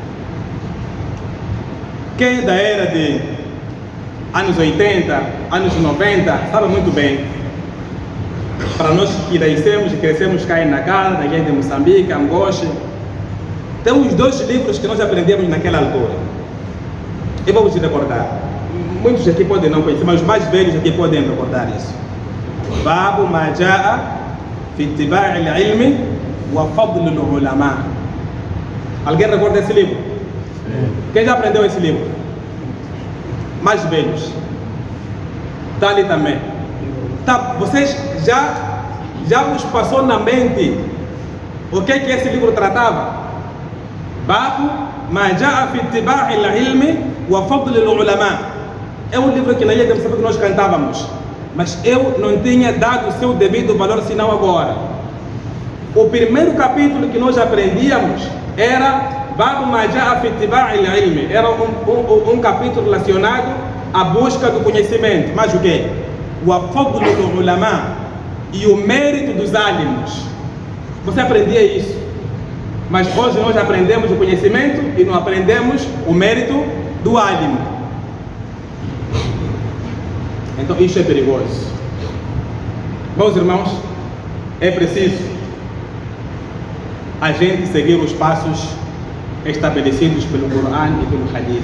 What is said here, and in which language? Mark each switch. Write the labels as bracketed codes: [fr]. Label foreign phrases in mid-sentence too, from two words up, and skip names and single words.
[pt] Quem é da era de anos 80, anos 90, sabe muito bem. Para nós que nascemos e crescemos cá na casa, na guerra de Moçambique, Angoche, temos 2 livros que nós aprendemos naquela altura. Eu vou te recordar. Muitos aqui podem não conhecer, mas os mais velhos aqui podem recordar isso. [ar] باب ما جاء في اتباع العلم وفضل العلماء. [pt] Alguém recorda esse livro? Quem já aprendeu esse livro? Mais velhos. Está ali também. Tá, vocês já vos passou na mente o que esse livro tratava? [ar] باب ما جاء في اتباع العلم وفضل العلماء. [pt] É um livro que na ilha de Moçambique nós cantávamos, mas eu não tinha dado o seu devido valor senão agora. O primeiro capítulo que nós aprendíamos era [ar] باب ما جاء في اتباع العلم. [pt] Era um capítulo relacionado à busca do conhecimento. Mas o quê? O [ar] فضل العلماء, [pt] e o mérito dos álимos. Você aprendia isso, mas hoje nós aprendemos o conhecimento e não aprendemos o mérito do álimo. Então isso é perigoso. Meus irmãos, é preciso a gente seguir os passos estabelecidos pelo Coran e pelo Hadith.